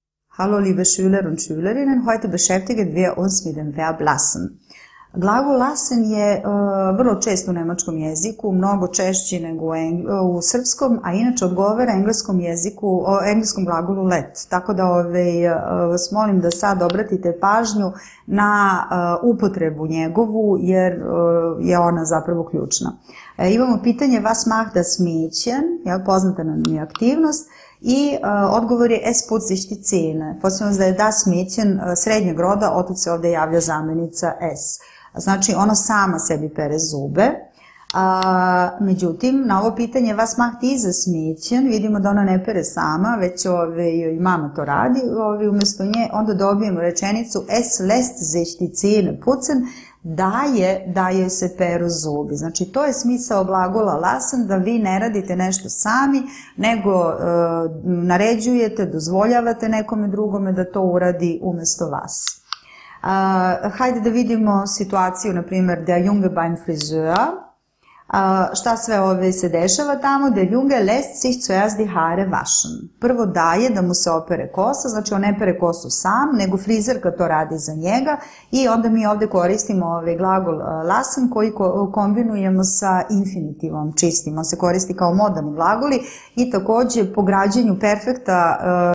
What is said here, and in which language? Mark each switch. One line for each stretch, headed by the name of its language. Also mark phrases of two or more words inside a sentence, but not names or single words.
German: Hallo liebe Schüler und Schülerinnen, heute beschäftigen wir uns mit dem Verb lassen.
Serbian: Glagol lassen je vrlo čest u nemačkom jeziku, mnogo češći nego u srpskom, a inače odgovara engleskom glagolu let. Tako da vas molim da sad obratite pažnju na upotrebu njegovu, jer je ona zapravo ključna. Imamo pitanje
German: was macht das Mädchen,
Serbian: poznata nam je aktivnost, i odgovor je
German: es putzt sich die Zähne.
Serbian: Podsjetimo da je
German: das Mädchen
Serbian: srednjeg roda, otud se ovde javlja zamenica es. Znači, ona sama sebi pere zube. Međutim, na ovo pitanje
German: was macht dieses Mädchen,
Serbian: vidimo da ona ne pere sama, već i mama to radi, umjesto nje, onda dobijemo rečenicu
German: es lässt sich die Zähne putzen,
Serbian: da joj se peru zubi. Znači, to je smisao glagola lassen, da vi ne radite nešto sami, nego naređujete, dozvoljavate nekome drugome da to uradi umjesto vas. Hajde da vidimo situaciju, na primjer,
German: der Junge beim Friseur.
Serbian: Šta sve se dešava tamo?
German: Der Junge lässt sich zuerst die Haare waschen.
Serbian: Prvo daje da mu se opere kosa, znači on ne pere kosu sam, nego frizerka to radi za njega i onda mi ovde koristimo glagol lassen koji kombinujemo sa infinitivom čistim. On se koristi kao modalni glagoli i takođe po građenju perfekta